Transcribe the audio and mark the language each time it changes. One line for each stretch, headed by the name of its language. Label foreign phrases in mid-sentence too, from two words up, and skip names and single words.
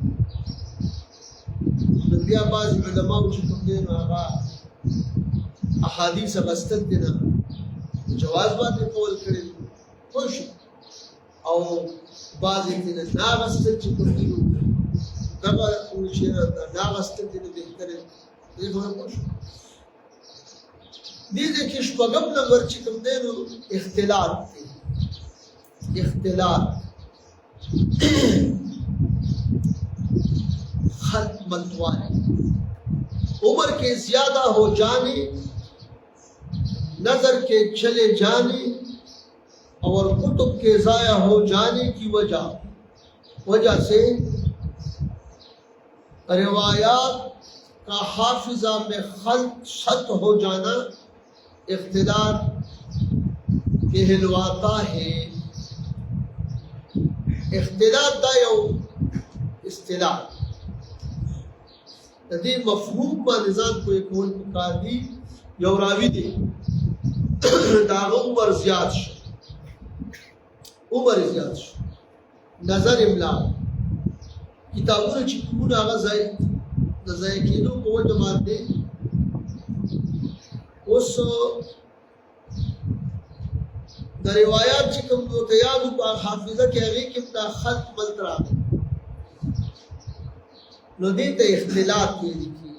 Pashto: نو بیا بعضې علماو چې کوم دی نو هغه احادیث اخیستل دي نه جواز باندې قول کړی پوه شو او بعضې کې نه اخیستل چې کوم دي دغه چې نه اخیستل دي نو بهتره دې خبره پوه شو. دې کې شپږم نمبر چې کوم دی نو اختلاط دی.
Urdu: اختلاط خط متوالے عمر کے زیادہ ہو جانے نظر کے چلے جانے اور کتب کے ضائع ہو جانے کی وجہ سے روایات کا حافظہ میں خلط شت ہو جانا اختلاط کہلواتا ہے.
Pashto: اختلاط دا یو اصطلاح د دې مفهوم باندې ځان پوهې کول پکار دي. یو راوي دی د هغه عمر زیات شو نظر املا کتابونه چې کومونه هغه د ضایع کېدو په وجه باندې اوس د روایات چې کوم ورته یاد په حافظه کې هغې کې دا خط بلت راغی نو دې ته اختلاط ویل کېږي.